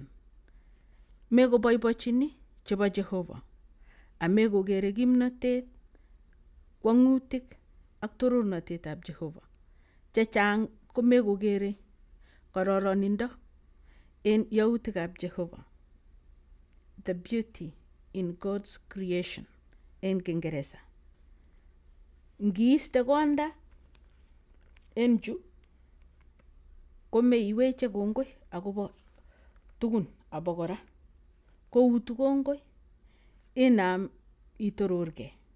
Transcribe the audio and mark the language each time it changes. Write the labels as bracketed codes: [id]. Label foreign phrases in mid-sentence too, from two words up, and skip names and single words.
[kln] Mekoboibochini chebo Jehovah amekokere kimnotet, kwang'utik ak torornatetab Jehovah. Chechang komekokere kororonindo en yautikab Jehovah. [en] The beauty in God's creation [kln] en Kingereza. Ngiiste konda en chu komeiweche kongoi akobo tugun abokora. Koutu kongoi inam itororgei.